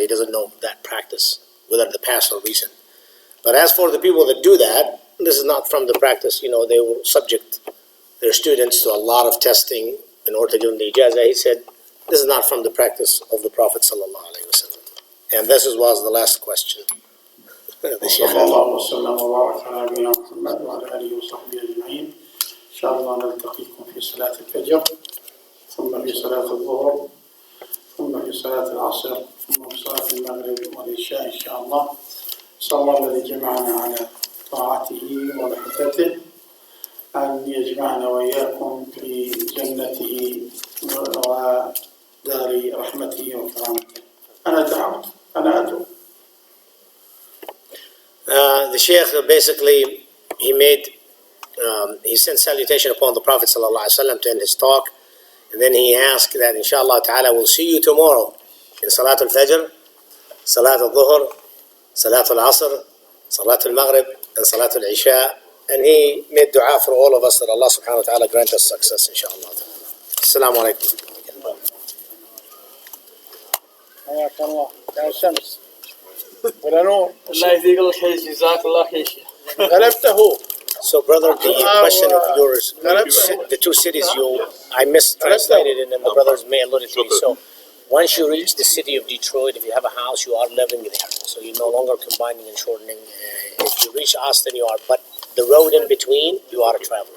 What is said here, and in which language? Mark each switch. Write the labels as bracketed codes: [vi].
[en] He doesn't know that practice, whether the past or recent. But as for the people that do that, this is not from the practice. They will subject their students to a lot of testing in order to give them the ijazah. He said, this is not from the practice of the Prophet ﷺ. And this was the last question. The Sheikh. [ar] الله وسلم وبارك على نبينا محمد وعلى آله وصحبه أجمعين. إن شاء الله نلتقيكم في صلاة الفجر، ثم في صلاة الظهر، ثم في صلاة العصر، ثم في صلاة المغرب والعشاء إن شاء الله. صلى الله الذي جمعنا على طاعته ومحبته أن يجمعنا وإياكم في جنته ودار رحمته وكرامته. أنا دعوت، أنا أدعو. [en] The Sheikh basically, he sent salutation upon the Prophet ﷺ to end his talk, and then he asked that inshallah ta'ala we'll see you tomorrow in Salat al-Fajr, Salat al-Dhuhr, Salat al-Asr, Salat al-Maghrib, and Salat al-Isha, and he made dua for all of us that Allah subhanahu wa ta'ala grant us success inshallah. Assalamu alaikum. [ar] حياك الله يا شمس ولا نور. الله يجزيك الخير جزاك الله خير. غلبته. [en] So brother, the question of yours, the two cities I mistranslated it and the brothers may alluded to me. So once you reach the city of Detroit, if you have a house, you are living there. So you're no longer combining and shortening. If you reach Austin, you are, but the road in between, you are a traveler.